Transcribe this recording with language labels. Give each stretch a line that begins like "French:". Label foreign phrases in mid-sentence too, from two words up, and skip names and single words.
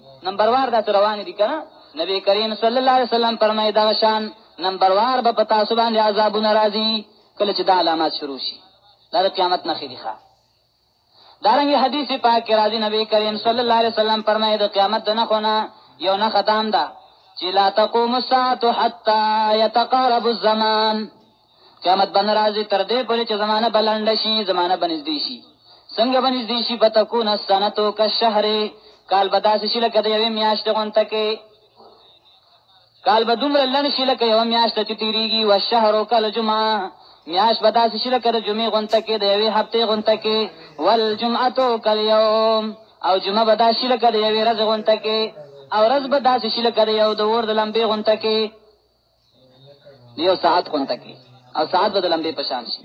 Pashto: نمبر وار داسې روانې دي کنه. نبی کریم
Arabic: صلی الله علیه وسلم
Pashto: فرمایي دا شان نمبر وار به پتا سو باندې عذابونه راځي کله چې دا علامات شروع شي. دا د قیامت نه خېږي. دارنګه حدیث پاک کې راځي نبی کریم
Arabic: صلی الله علیه وسلم
Pashto: فرمایي د قیامت نه خونه یو نه ختم ده چې
Arabic: لا تقوم الساعه حتى يتقارب الزمان.
Pashto: قیامت باندې راځي تر دې پورې چې زمانه بلند شي، زمانه بنزدې شي. څنګه بنزدې شي؟
Arabic: فتكون السنه كالشهر.
Pashto: کال بداسې شي لکه د یوې میاشتې غونته کې. کال به دومره لنډ شي لکه یوه میاشت چې تېرېږي.
Arabic: والشهر كالجمعه.
Pashto: میاشت به داسې شي لکه د جمعې غونته کې، د یوې هفتې غونته کې.
Arabic: والجمعه كاليوم.
Pashto: او جمعه به داسې شي لکه د یوې ورځې غونته کې، او ورځ به داسې شي لکه د یو د اور د لمبې غونته کې، د یو ساعت غونته کې، او ساعت به د لمبې په شان شي.